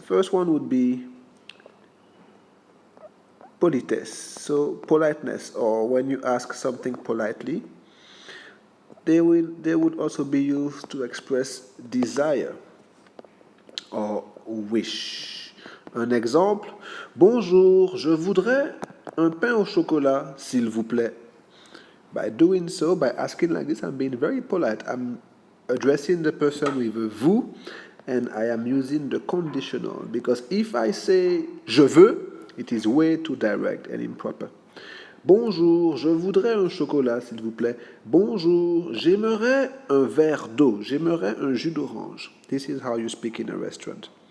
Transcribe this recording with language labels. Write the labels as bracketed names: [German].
[English] First one would be politesse, so politeness, or when you ask something politely. They would also be used to express desire or wish. [French] Un exemple, bonjour, je voudrais un pain au chocolat, s'il vous plaît. [English] By doing so, by asking like this, I'm being very polite. I'm addressing the person with a vous, and I am using the conditional, because if I say [French] je veux, [English] it is way too direct and improper. [French] Bonjour, je voudrais un chocolat, s'il vous plaît. Bonjour, j'aimerais un verre d'eau. J'aimerais un jus d'orange. [English] This is how you speak in a restaurant.